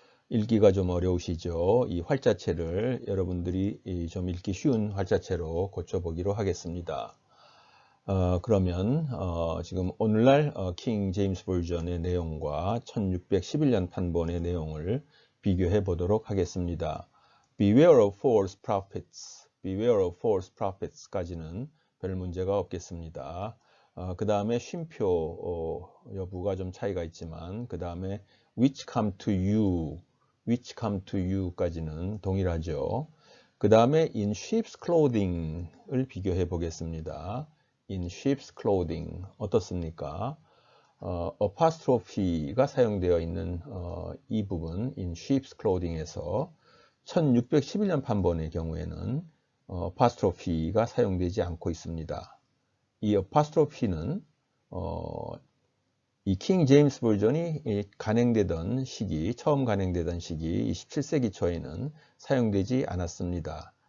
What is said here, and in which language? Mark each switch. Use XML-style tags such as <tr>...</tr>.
<ko>읽기가 좀 어려우시죠? 이 활자체를 여러분들이 좀 읽기 쉬운 활자체로 고쳐보기로 하겠습니다. 그러면 지금 오늘날 킹 제임스 버전의 내용과 1611년 판본의 내용을 비교해 보도록 하겠습니다.</ko> <en>Beware of false prophets, beware of false prophets</en> <ko>까지는 별 문제가 없겠습니다. 그 다음에 쉼표 여부가 좀 차이가 있지만 그 다음에</ko> <en>which come to you, which come to you</en> <ko>까지는 동일하죠. 그 다음에</ko> <en>in sheep's clothing</en> <ko>을 비교해 보겠습니다.</ko> <en>in sheep's clothing</en> <ko>어떻습니까? apostrophe가 사용되어 있는 이 부분</ko> <en>in sheep's clothing</en> <ko>에서 1611년 판본의 경우에는 apostrophe가 사용되지 않고 있습니다. 이 apostrophe는 apostrophe는 이 킹 제임스 버전이 간행되던 시기, 처음 간행되던 시기 17세기 초에는 사용되지 않았습니다.</ko>